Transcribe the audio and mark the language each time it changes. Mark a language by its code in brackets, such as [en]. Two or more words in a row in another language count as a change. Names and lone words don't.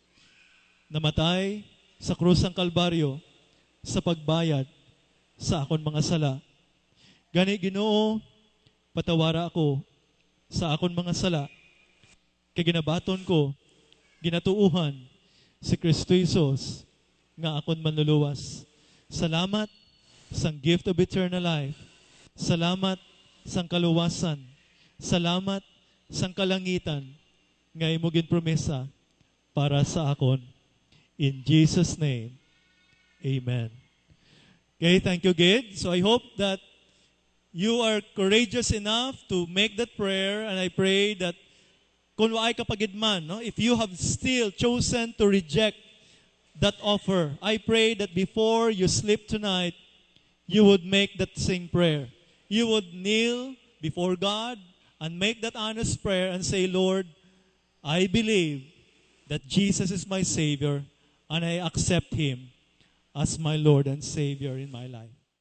[hil] Namatay sa krus ng Kalbaryo sa pagbayad sa akon mga sala. Gani Ginoo, patawara ako sa akon mga sala. Kay ginabaton ko, ginatuuhan si Kristo Jesus nga akon manluluwas. Salamat sang [en] gift of eternal life. [hil] Salamat sang kaluwasan. Salamat sang kalangitan nga imo ginpromesa para sa akon. [en] In Jesus' name, amen. Okay, thank you, Gid. So I hope that you are courageous enough to make that prayer, and I pray that [hil] kung waay kapagidman, no, [en] if you have still chosen to reject that offer, I pray that before you sleep tonight, you would make that same prayer. You would kneel before God and make that honest prayer and say, Lord, I believe that Jesus is my Savior, and I accept Him as my Lord and Savior in my life.